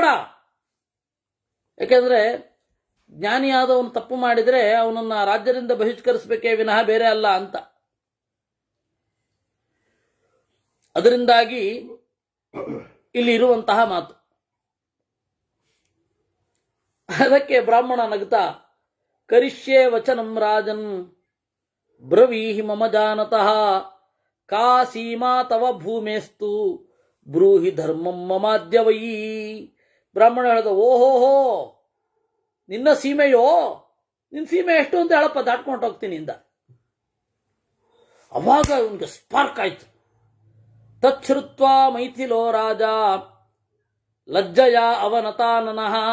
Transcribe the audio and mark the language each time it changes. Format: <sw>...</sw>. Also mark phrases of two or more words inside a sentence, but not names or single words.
<kn>ಯಾಕೆಂದ್ರೆ ಜ್ಞಾನಿಯಾದವನು ತಪ್ಪು ಮಾಡಿದರೆ ಅವನನ್ನ ರಾಜ್ಯದಿಂದ ಬಹಿಷ್ಕರಿಸಬೇಕೇ ವಿನಃ ಬೇರೆ ಅಲ್ಲ ಅಂತ. ಅದರಿಂದಾಗಿ ಇಲ್ಲಿ ಇರುವಂತಹ ಮಾತು. ಅದಕ್ಕೆ ಬ್ರಾಹ್ಮಣ ನಗ್ತಾ,</kn> <sa>ಕರಿಷ್ಯೆ ವಚನಂ ರಾಜನ್ ಬ್ರವೀಹಿ ಮಮ ಜಾನತಃ ಕಾ ಸೀಮಾ ತವ ಭೂಮೇಸ್ತು ಬ್ರೂಹಿ ಧರ್ಮಂ ಮಮಾದ್ಯ ವೈ.</sa> <kn>ಬ್ರಾಹ್ಮಣ ಹೇಳ್ದ, ಓಹೋಹೋ ನಿನ್ನ ಸೀಮೆಯೋ, ನಿನ್ನ ಸೀಮೆ ಎಷ್ಟು ಅಂತ ಹೇಳಪ್ಪ, ದಾಟ್ಕೊಂಡು ಹೋಗ್ತೀನಿ ಇಂದ. ಅವಾಗ ಅವನಿಗೆ ಸ್ಪಾರ್ಕ್ ಆಯ್ತು.</kn> <sa>ತಚ್ಛ್ರುತ್ವಾ ಮೈಥಿಲೋ ರಾಜ ಲಜ್ಜಯ ಅವನತಾನನಃ.</sa>